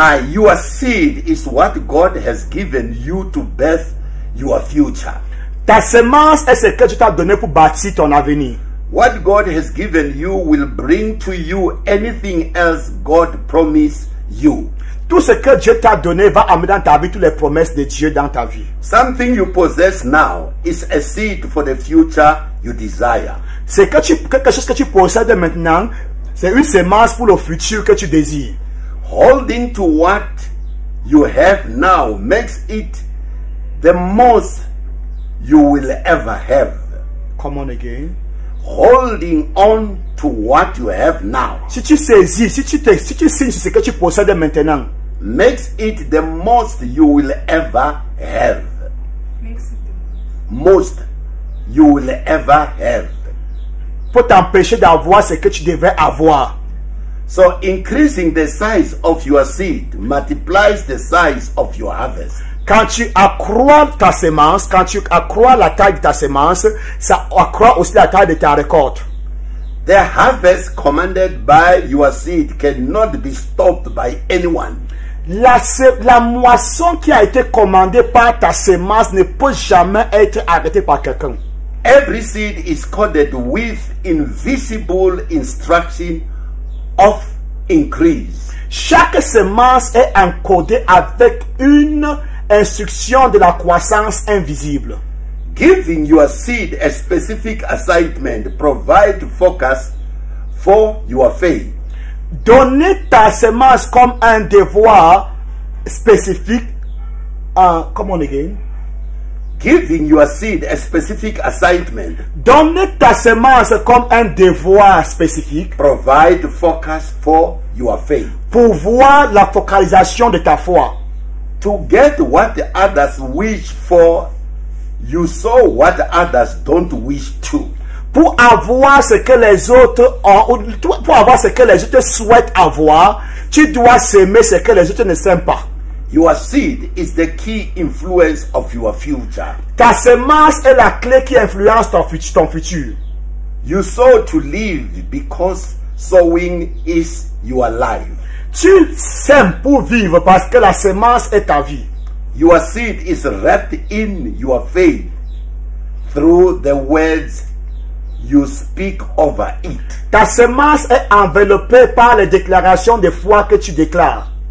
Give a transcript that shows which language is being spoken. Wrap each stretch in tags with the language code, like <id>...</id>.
<en>Your seed is what God has given you to birth your future.</en> <fr>Ta semence est ce que Dieu t'a donné pour bâtir ton avenir.</fr> <en>What God has given you will bring to you anything else God promised you.</en> <fr>Tout ce que Dieu t'a donné va amener dans ta vie toutes les promesses de Dieu dans ta vie.</fr> <en>Something you possess now is a seed for the future you desire.</en> <fr>C'est quelque chose que tu possèdes maintenant, c'est une semence pour le futur que tu désires.</fr> <en>Holding to what you have now makes it the most you will ever have. Come on again. Holding on to what you have now</en> <fr>Si tu saisis, si tu signes sur ce que tu possèdes maintenant,</fr> <en>makes it the most you will ever have. Makes it Most you will ever have.</en> <fr>pour t'empêcher d'avoir ce que tu devais avoir.</fr> <en>So increasing the size of your seed multiplies the size of your harvest.</en> <fr>Quand tu accrois ta semence, quand tu accrois la taille de ta semence, ça accroît aussi la taille de ta récolte.</fr> <en>The harvest commanded by your seed cannot be stopped by anyone.</en> <fr>La moisson qui a été commandée par ta semence ne peut jamais être arrêtée par quelqu'un.</fr> <en>Every seed is coded with invisible instruction of increase.</en> <fr>Chaque semence est encodée avec une instruction de la croissance invisible.</fr> <en>Giving your seed a specific assignment provide focus for your faith.</en> <fr>Donner ta semence comme un devoir spécifique.</fr> <en>Come on again. Giving your seed a specific assignment</en> <fr>Donner ta semence comme un devoir spécifique</fr> <en>provide focus for your faith.</en> <fr>pour voir la focalisation de ta foi.</fr> <en>To get what others wish for, you sow what others don't wish to.</en> <fr>Pour avoir ce que les autres ont, pour avoir ce que les autres souhaitent avoir, tu dois s'aimer ce que les autres ne s'aiment pas.</fr> <en>Your seed is the key influence of your future.</en> <fr>Ta semence est la clé qui influence ton futur.</fr> <en>You sow to live because sowing is your life.</en> <fr>Tu sèmes pour vivre parce que la semence est ta vie.</fr> <en>Your seed is wrapped in your faith through the words you speak over it.</en> <fr>Ta semence est enveloppée par les déclarations de foi que tu déclares.</fr>